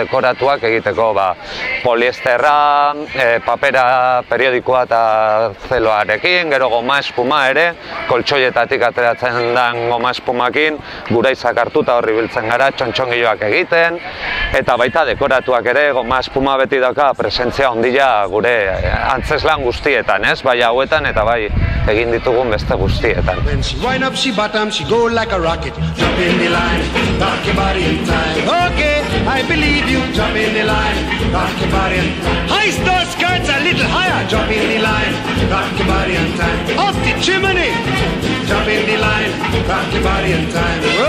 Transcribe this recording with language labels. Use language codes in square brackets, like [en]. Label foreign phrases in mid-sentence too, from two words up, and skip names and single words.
[eu] dekoratuak egiteko, poliesterra, papera periodikoa eta zeloarekin, gero goma espuma ere, koltsoietatik ateratzen den goma espumakin, gura izak hartuta horri biltzen gara, txontxongiloak egiten, eta baita dekoratuak ere, goma espuma beti dauka presentzia ondila gure antzeslan guztietan, bai hauetan eta bai egin ditugun beste guztietan. [en] She go like a rocket, jump in the line, rock your body in time. Okay, I believe you, jump in the line, rock your body in time. Heist those skirts a little higher, jump in the line, rock your body in time. Off the chimney, jump in the line, rock your body in time.